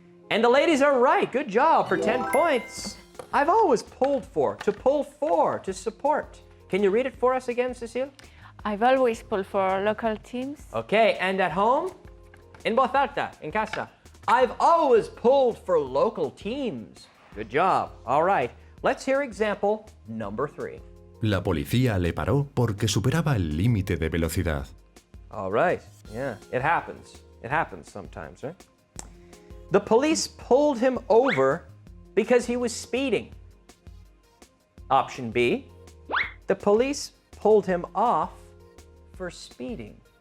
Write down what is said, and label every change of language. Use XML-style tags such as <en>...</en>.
<en>And the ladies are right. Good job for 10 points. I've always pulled for, to pull for, to support. Can you read it for us again, Cecile? I've always pulled for local teams. Okay, and at home?</en> <es>En voz alta, en casa.</es> <en>I've always pulled for local teams. Good job. All right. Let's hear example number 3.</en> <es>La policía le paró porque superaba el límite de velocidad.</es> <en>All right. Yeah, it happens. It happens sometimes, right? The police pulled him over because he was speeding. Option B, the police pulled him off for speeding.</en>